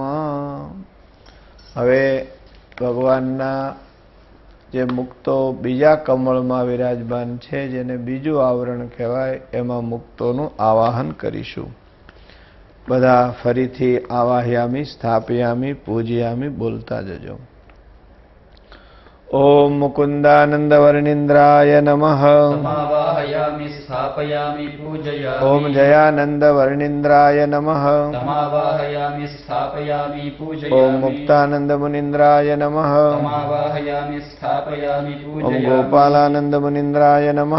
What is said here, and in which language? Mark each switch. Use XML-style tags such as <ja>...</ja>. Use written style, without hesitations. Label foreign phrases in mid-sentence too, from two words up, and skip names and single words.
<gu>હવે ભગવાનના જે મુક્તો બીજા કમળમાં વિરાજમાન છે, જેને બીજું આવરણ કહેવાય, એમાં મુક્તોનું આવાહન કરીશું.</gu> <sa>બધા ફરીથી આવાહયામી, સ્થાપયામી, પૂજયામી બોલતા જજો. ઓમ મુકુંદાનંદવર્ણિન્દ્રાય નમઃ. तमावाहयामि स्थापयामि पूजयामि. ઓમ જયાનંદવર્ણિન્દ્રાય નમઃ. तमावाहयामि स्थापयामि ઓમ पूजयामि. મુક્તાનંદમુનિન્દ્રાય નમઃ. तमावाहयामि स्थापयामि ઓમ पूजयामि. ગોપાલાનંદમુનિન્દ્રાય નમઃ.</sa>